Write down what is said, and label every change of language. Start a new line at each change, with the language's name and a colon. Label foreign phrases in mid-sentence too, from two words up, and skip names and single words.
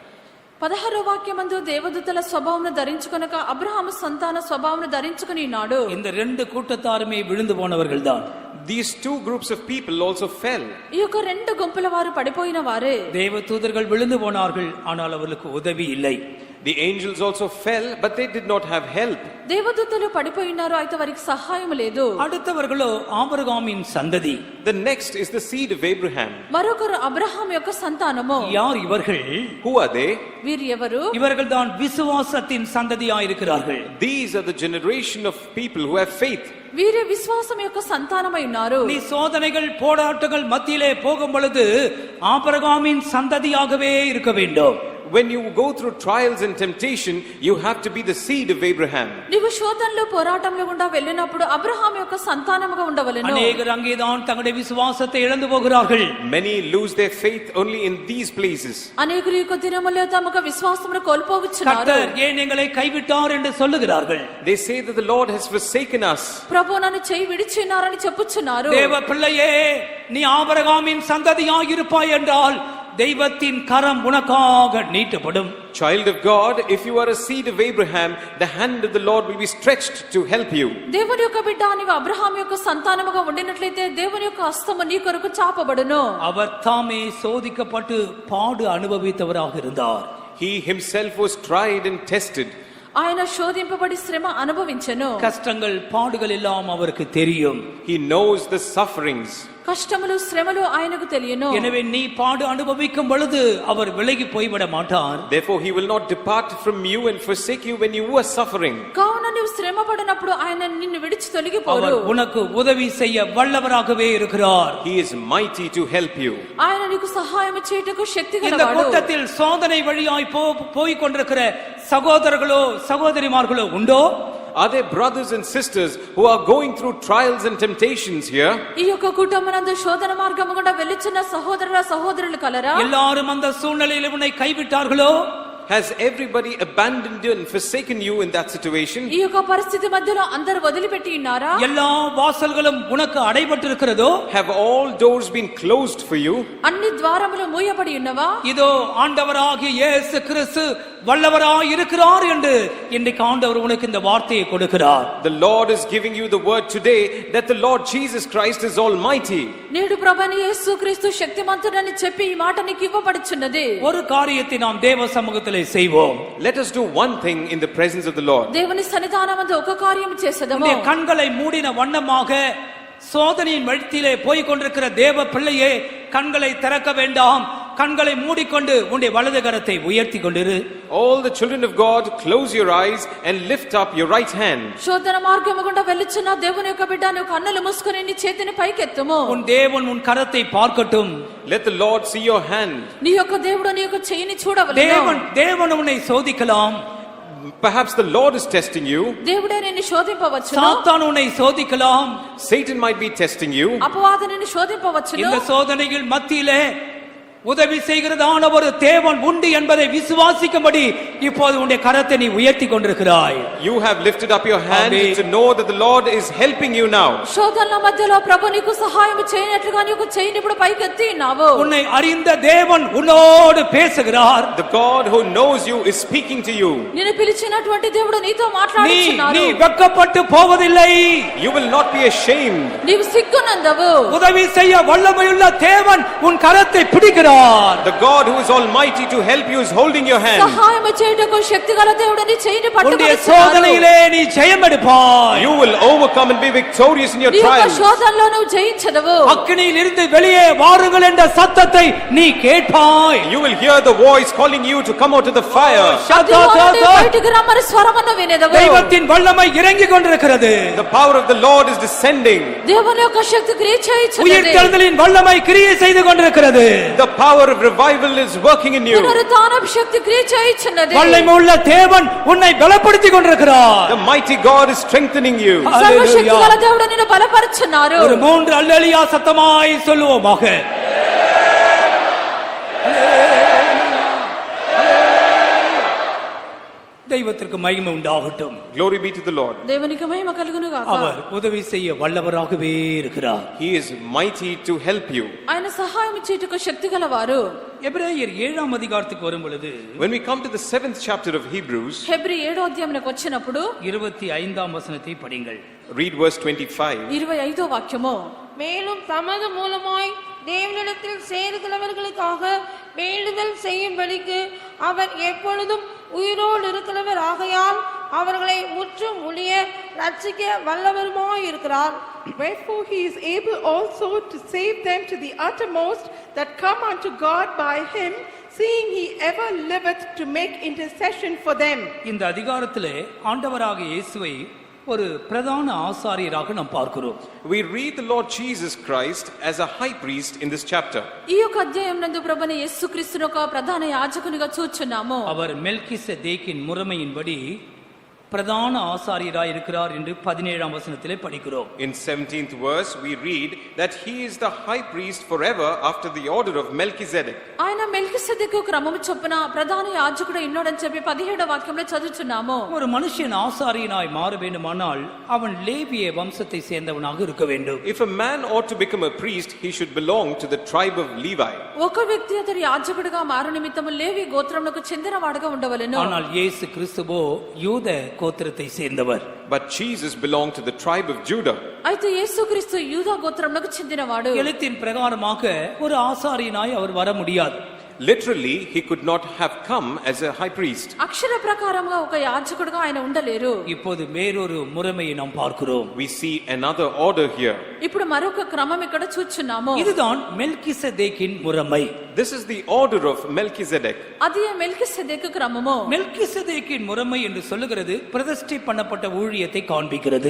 Telugu: 16 వాక్యమందు దేవదూతల స్వభావమును ధరించుకొనక అబ్రహాము సంతాన స్వభావమును ధరించుకొని ఉన్నాడు.
Tamil: இந்த ரெண்டு கூட்டத்தாருமே விழுந்து போனவர்கள் தான்.
English: These two groups of people also fell.
Telugu: ఈ యొక్క రెండు గుంపుల వారు పడిపోయిన వారే.
Tamil: தேவ தூதர்கள் விழுந்து போனார்கள், ஆனால் அவர்களுக்கு உதவி இல்லை.
English: The angels also fell, but they did not have help.
Telugu: దేవదూతలు పడిపోయినారు, అయితే వారికి సహాయం లేదు.
Tamil: அடுத்தவர்களோ ஆபிரகாமின் சந்ததி.
English: The next is the seed of Abraham.
Telugu: మరొకరు అబ్రహాం యొక్క సంతానము.
Tamil: யார் ఇవர்கள்?
English: Who are they?
Telugu: వీరు ఎవరు?
Tamil: இவர்கள் தான் விசுவாசத்தின் சந்ததியாயிருக்கிறார்கள்.
English: These are the generation of people who have faith.
Telugu: వీరే విశ్వాసం యొక్క సంతానమై ఉన్నారు.
Tamil: நீ சோதனைகள் போராட்டங்கள் மத்தியிலே போகும் பொழுது ஆபிரகாமின் சந்ததியாகவே இருக்க வேண்டும்.
English: When you go through trials and temptation, you have to be the seed of Abraham.
Telugu: నీవు శోధనలో పోరాటంలో గుండా వెళ్ళినప్పుడు అబ్రహాం యొక్క సంతానముగా ఉండవలెను.
Tamil: அநேகர் அங்கேதான் தங்களுடைய விசுவாசத்தை இழந்து போகிறார்கள்.
English: Many lose their faith only in these places.
Telugu: అనేకులు ఈ కొద్ది దినములలో తమ విశ్వాసమును కోల్పోవచ్చున్నారు.
Tamil: கர்த்தர் ஏன் எங்களை கைவிட்டார் என்று சொல்லுகிறார்கள்.
English: They say that the Lord has forsaken us.
Telugu: ప్రభు నన్ను చేయి విడిచినారని చెప్పుచున్నారు.
Tamil: தேவ பிள்ளையே, நீ ஆபிரகாமின் சந்ததியாய் இருப்பாய் என்றால் தெய்வத்தின் கரம் உனக்காக நீட்டப்படும்.
English: Child of God, if you are a seed of Abraham, the hand of the Lord will be stretched to help you.
Telugu: దేవుని యొక్క బిడ్డ నీవు అబ్రహాం యొక్క సంతానముగా ఉండినట్లయితే దేవుని యొక్క హస్తము నీ కొరకు చాపబడును.
Tamil: அவர் தாமே சோதிக்கப்பட்டு பாடு அனுபவித்தவராக இருந்தார்.
English: He himself was tried and tested.
Telugu: ఆయన శోధింపబడి శ్రమ అనుభవించెను.
Tamil: கஷ்டங்கள் பாடுகள் எல்லாம் அவருக்கு தெரியும்.
English: He knows the sufferings.
Telugu: కష్టములు శ్రమలు ఆయనకు తెలియను.
Tamil: எனவே நீ பாடு அனுபவிக்கும் பொழுது அவர் விலகி போய்விட மாட்டார்.
English: Therefore he will not depart from you and forsake you when you are suffering.
Telugu: కావున నీవు శ్రమ పడినప్పుడు ఆయన నిన్ను విడిచి తొలగిపోడు.
Tamil: அவர் உனக்கு உதவி செய்ய வல்லவராகவே இருக்கிறார்.
English: He is mighty to help you.
Telugu: ఆయన నీకు సహాయం చేయుటకు శక్తి
Tamil: இந்த
Telugu: గలవాడు.
Tamil: கூட்டத்தில் சோதனை வழியாய் போய் கொண்டிருக்கிற சகோதரர்களோ சகோதரிமார்களோ உண்டோ?
English: Are there brothers and sisters who are going through trials and temptations here?
Telugu: ఈ యొక్క కుటుంబమందు శోధన మార్గము గుండా వెళ్ళుచున్న సహోదరుల సహోదరులు కలరా?
Tamil: எல்லாரும் அந்த சூழ்நிலையில் உன்னை கைவிட்டார்களோ?
English: Has everybody abandoned you and forsaken you in that situation?
Telugu: ఈ యొక్క పరిస్థితి మధ్యలో అందరూ వదిలిపెట్టి ఉన్నారా?
Tamil: எல்லா வாசல்களும் உனக்கு அடைபட்டிருக்கிறதோ?
English: Have all doors been closed for you?
Telugu: అన్ని ద్వారములు మూయబడి ఉన్నవా?
Tamil: இதோ ஆண்டவராகிய இயேசு கிறிஸ்து வல்லவராய் இருக்கிறார் என்று இன்றைக்கு ஆண்டவர் உனக்கு இந்த வார்த்தையை கொடுக்கிறார்.
English: The Lord is giving you the word today that the Lord Jesus Christ is almighty.
Telugu: నేడు ప్రభువైన యేసుక్రీస్తు శక్తిమంతుడని చెప్పి ఈ మాట నీకు ఇవ్వబడుచున్నది.
Tamil: ஒரு காரியத்தை நாம் தேவ சமூகத்திலே செய்வோம்.
English: Let us do one thing in the presence of the Lord.
Telugu: దేవుని సన్నిధానమందు ఒక కార్యం చేసెదము.
Tamil: உன்னுடைய கண்களை மூடின வண்ணமாக சோதனையின் வழித்திலே போய் கொண்டிருக்கிற தேவ பிள்ளையே, கண்களை திறக்க வேண்டாம். கண்களை மூடிக்கொண்டு உன்னுடைய வலது கரத்தை உயர்த்தி கொண்டிரு.
English: All the children of God, close your eyes and lift up your right hand.
Telugu: శోధన మార్గము గుండా వెళ్ళుచున్న దేవుని యొక్క బిడ్డ నువ్వు కన్నులు మూసుకొని నీ చేతిని పైకెత్తుము.
Tamil: உன் தேவன் உன் கரத்தை பார்க்கட்டும்.
English: Let the Lord see your hand.
Telugu: నీ యొక్క దేవుడు నీ యొక్క చేయిని చూడవలెను.
Tamil: தேவன் உன்னை சோதிக்கலாம்.
English: Perhaps the Lord is testing you.
Telugu: దేవుడే నిన్ను శోధింపవచ్చును.
Tamil: சாத்தான் உன்னை சோதிக்கலாம்.
English: Satan might be testing you.
Telugu: అపవాది నిన్ను శోధింపవచ్చును.
Tamil: இந்த சோதனைகள் மத்தியிலே உதவி செய்கிறதான ஒரு தேவன் உண்டு என்பதை விசுவாசிக்கும்படி இப்போது உன்னுடைய கரத்தை நீ உயர்த்தி கொண்டிருக்கிறாய்.
English: You have lifted up your hand Amen. to know that the Lord is helping you now.
Telugu: శోధనల మధ్యలో ప్రభు నీకు సహాయం చేయనట్లుగా నీకు చేయిని ఇప్పుడు పైకెత్తి ఉన్నావు.
Tamil: உன்னை அறிந்த தேவன் உன்னோடு பேசுகிறார்.
English: The God who knows you is speaking to you.
Telugu: నిన్ను పిలిచినటువంటి దేవుడు నీతో
Tamil: நீ
Telugu: మాట్లాడుచున్నాడు.
Tamil: வெட்கப்பட்டு போவதில்லை.
English: You will not be ashamed.
Telugu: నీవు సిగ్గునందవు.
Tamil: உதவி செய்ய வல்லமையுள்ள தேவன் உன் கரத்தை பிடிக்கிறார்.
English: The God who is almighty to help you is holding your hand.
Telugu: సహాయం చేయుటకు శక్తిగల దేవుడు నీ చేయిని
Tamil: உன்னுடைய
Telugu: పట్టుకొని
Tamil: சோதனையிலே நீ ஜெயம் எடுப்பாய்.
English: You will overcome and be victorious in your
Telugu: నీ యొక్క
English: trials.
Telugu: శోధనలో నువ్వు జయించదవు.
Tamil: அக்கினியில் இருந்து வெளியே வாருங்கள் என்ற சத்தத்தை நீ கேட்பாய்.
English: You will hear the voice calling you to come out of the fire.
Telugu: అగ్నిలో నుండి బయటికి రమ్మని స్వరమును వినెదవు.
Tamil: தெய்வத்தின் வல்லமை இறங்கி கொண்டிருக்கிறது.
English: The power of the Lord is descending.
Telugu: దేవుని యొక్క శక్తి క్రియ చేయుచున్నది.
Tamil: உயிர்த்தெழுதலின் வல்லமை கிரியை செய்து கொண்டிருக்கிறது.
English: The power of revival is working in you.
Telugu: పునరుత్థానపు శక్తి క్రియ చేయుచున్నది.
Tamil: வல்லமையுள்ள தேவன் உன்னை பலப்படுத்திக் கொண்டிருக்கிறார்.
English: The mighty God is strengthening you.
Telugu: సర్వశక్తిగల దేవుడు నిన్ను బలపరుచున్నారు.
Tamil: ஒரு 3 அல்லேலூயா சத்தமாய் சொல்லுவோமாக. தெய்வத்திற்கு மகிமை உண்டாகட்டும்.
English: Glory be to the Lord.
Telugu: దేవునికి మహిమ కలుగును గాక.
Tamil: அவர் உதவி செய்ய வல்லவராகவே இருக்கிறார்.
English: He is mighty to help you.
Telugu: ఆయన సహాయం చేయుటకు శక్తి గలవారు.
Tamil: எபிரேயர் 7ஆம் அதிகாரத்துக்கு வரும் பொழுது
English: When we come to the 7th chapter of Hebrews,
Telugu: హెబ్రీ 7వ అధ్యాయంలోకి వచ్చినప్పుడు
Tamil: 25ஆம் வசனத்தை படிங்கள்.
English: read verse 25.
Telugu: 25వ వాక్యము.
Tamil: மேலும் தமது மூலமாய் தேவனிடத்தில் சேருகிறவர்களுக்காக வேண்டுதல் செய்யும்படிக்கு அவர் எப்பொழுதும் உயிரோடு இருக்கிறவர் ஆகையால் அவர்களை முற்றும் ஒழிய ரட்சிக்க வல்லவருமாய் இருக்கிறார்.
English: Wherefore he is able also to save them to the uttermost that come unto God by him, seeing he ever liveth to make intercession for them.
Tamil: இந்த அதிகாரத்திலே ஆண்டவராகிய இயேசுவை ஒரு பிரதான ஆசாரியராக நாம் பார்க்கிறோம்.
English: We read the Lord Jesus Christ as a high priest in this chapter.
Telugu: ఈ యొక్క అధ్యాయం నందు ప్రభువైన యేసుక్రీస్తును ఒక ప్రధాన యాజకునిగా చూచున్నాము.
Tamil: அவர் மெல்கிசேதேக்கின் முறைமையின்படி பிரதான ஆசாரியராய் இருக்கிறார் என்று 17ஆம் வசனத்திலே படிக்கிறோம்.
English: In 17th verse we read that he is the high priest forever after the order of Melchizedek.
Telugu: ఆయన మెల్కిసెదెకు క్రమము చొప్పున ప్రధాన యాజకుడు ఉన్నాడని చెప్పి 17వ వాక్యంలో చదువుచున్నాము.
Tamil: ஒரு மனுஷன் ஆசாரியனாய் மாற வேண்டுமானால் அவன் லேவிய வம்சத்தை சேர்ந்தவனாக இருக்க வேண்டும்.
English: If a man ought to become a priest, he should belong to the tribe of Levi.
Telugu: ఒక వ్యక్తి అతడు యాజకుడిగా మారు నిమిత్తము లేవి గోత్రమునకు చెందినవాడుగా ఉండవలెను.
Tamil: ஆனால் இயேசு கிறிஸ்துவோ யூத கோத்திரத்தை சேர்ந்தவர்.
English: But Jesus belonged to the tribe of Judah.
Telugu: అయితే యేసుక్రీస్తు యూదా గోత్రమునకు చెందినవాడు.
Tamil: எழுத்தின் பிரகாரமாக ஒரு ஆசாரியனாய் அவர் வர முடியாது.
English: Literally, he could not have come as a high priest.
Telugu: అక్షర ప్రకారంగా ఒక యాజకుడిగా ఆయన ఉండలేరు.
Tamil: இப்போது வேறொரு முறைமையை நாம் பார்க்கிறோம்.
English: We see another order here.
Telugu: ఇప్పుడు మరొక క్రమం ఇక్కడ చూచున్నాము.
Tamil: இதுதான் மெல்கிசேதேக்கின் முறைமை.
English: This is the order of Melchizedek.
Telugu: అది మెల్కిసెదెకు క్రమము.
Tamil: மெல்கிசேதேக்கின் முறைமை என்று சொல்லுகிறது பிரதிஷ்டை பண்ணப்பட்ட ஊழியத்தை காண்பிக்கிறது.